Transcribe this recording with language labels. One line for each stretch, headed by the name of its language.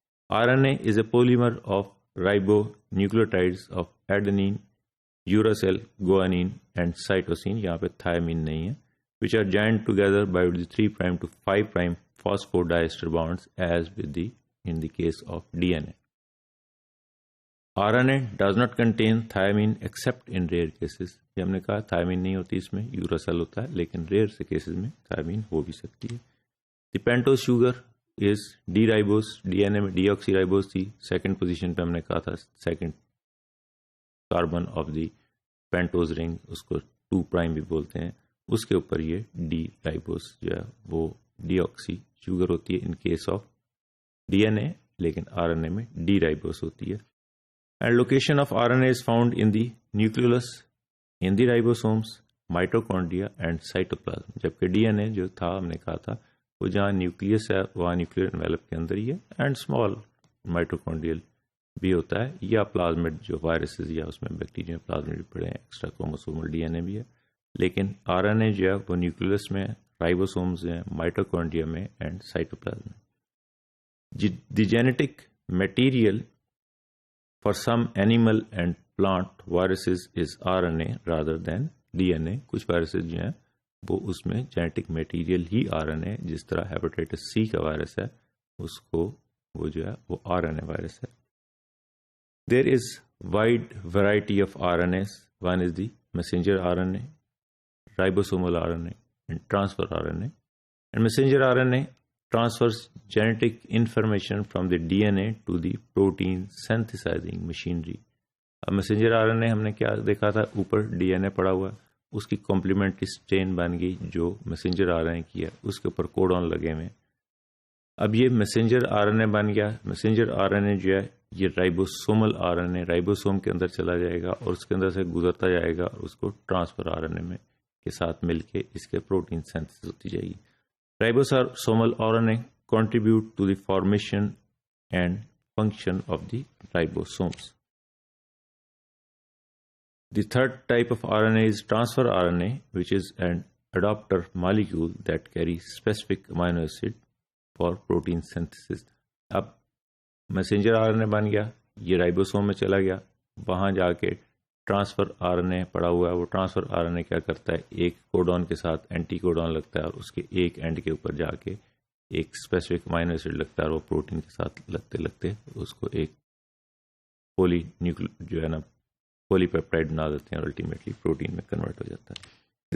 English: R N A is a polymer of ribonucleotides of adenine, uracil, guanine and cytosine,
Urdu: یہاں پہ تھائمین نہیں ہے،
English: which are joined together by the 3' to 5' phosphodiester bonds as in the case of DNA. RNA does not contain thymine except in rare cases.
Urdu: یہ ہم نے کہا تھائمین نہیں ہوتی اس میں، یوراسیل ہوتا ہے، لیکن ریئر سے کیسز میں تھائمین ہو بھی سکتی ہے.
English: the pentose sugar is D ribose,
Urdu: D N اے میں ڈی آکسی رائبوز تھی، سیکنڈ پوزیشن پہ ہم نے کہا تھا second carbon of the pentose رنگ، اس کو 2' بھی بولتے ہیں، اس کے اوپر یہ ڈی رائبوز جو ہے وہ ڈی آکسی شوگر ہوتی ہے
English: in case of D N A,
Urdu: لیکن آر این اے میں ڈی رائبوز ہوتی ہے.
English: And location of R N A is found in the nucleolus, in the ribosomes, mitochondria and cytoplasm.
Urdu: جبکہ ڈی این اے جو تھا ہم نے کہا تھا وہ جہاں نیوکلیس ہے وہاں نیوکلیئر انویلپ کے اندر ہی ہے، اینڈ اسمال مائٹوکونڈریل بھی ہوتا ہے، یا پلازمڈ جو وائرسز یا اس میں بیکٹیریا پلازمڈ بھی پڑے ہیں، ایکسٹرا کروموسومل ڈی این اے بھی ہے. لیکن آر این اے جو ہے وہ نیوکلیس میں، رائبوسومز ہیں، مائٹوکونڈریا میں اینڈ سائٹوپلازم میں.
English: The genetic material for some animal and plant viruses is R N A rather than D N A.
Urdu: کچھ وائرسز جو ہیں وہ اس میں genetic material he or N اے، جس طرح ہیپاٹائٹس سی کا وائرس ہے اس کو وہ جو ہے وہ آر این اے وائرس ہے. دیر از
English: wide variety of RNAs. One is the messenger RNA, ribosomal RNA, and transfer RNA. And messenger RNA transfers genetic information from the DNA to the protein synthesizing machinery.
Urdu: اب messenger RNA ہم نے کیا دیکھا تھا، اوپر D N اے پڑا ہوا ہے، اس کی کمپلیمنٹری اسٹین بن گئی جو messenger RNA کی ہے، اس کے اوپر کوڈون لگے ہوئے. اب یہ میسنجر آر این اے بن گیا. میسنجر آر این اے جو ہے یہ رائبوسومل آر این اے، رائبوسوم کے اندر چلا جائے گا اور اس کے اندر سے گزرتا جائے گا اور اس کو ٹرانسفر آر این اے میں کے ساتھ مل کے اس کے پروٹین سینتھسس ہوتی جائے گی. رائبوسومل are N a
English: contribute to the formation and function of the ribosomes. The third type of RNA is transfer RNA, which is an adapter molecule that carries specific amino acid for protein synthesis.
Urdu: اب messenger RNA بن گیا، یہ رائبوسوم میں چلا گیا، وہاں جا کے transfer are N اے پڑا ہوا ہے. وہ ٹرانسفر آر این اے کیا کرتا ہے, ایک کوڈون کے ساتھ اینٹی کوڈون لگتا ہے اور اس کے ایک اینڈ کے اوپر جا کے ایک اسپیسیفک امائنو ایسڈ لگتا ہے اور وہ پروٹین کے ساتھ لگتے لگتے اس کو ایک پولی جو ہے نا پولی پیپٹائڈ بنا دیتے ہیں اور الٹیمیٹلی پروٹین میں کنورٹ ہو جاتا ہے.